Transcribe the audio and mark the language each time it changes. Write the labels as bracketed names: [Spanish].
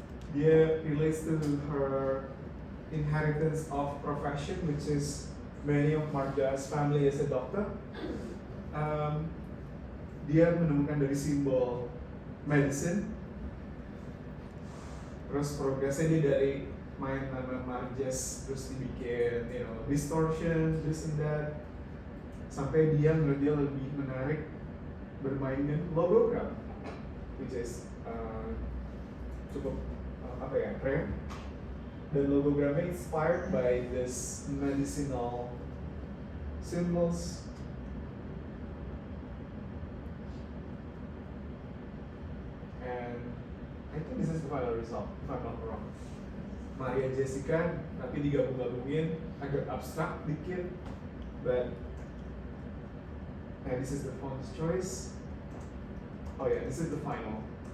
[Indonesian] Dia [English] relates to her inheritance of profession, which is many of Marja's family is a doctor. [Indonesian] Dia menemukan dari simbol medicine. Terus progresnya dia dari main nama Marges terus dibikin, [English] distortion, this and that. [Indonesian] Sampai dia menurut dia lebih menarik bermain dengan logogram, [English] which is [Indonesian] cukup keren. Dan logogramnya [English] inspired by this medicinal symbols. And I think this is the final result, if I'm not wrong. Maria Jessica, [Indonesian] tapi digabung-gabungin agak abstrak dikit, [English] but and this is the font's choice. Oh yeah, this is the final.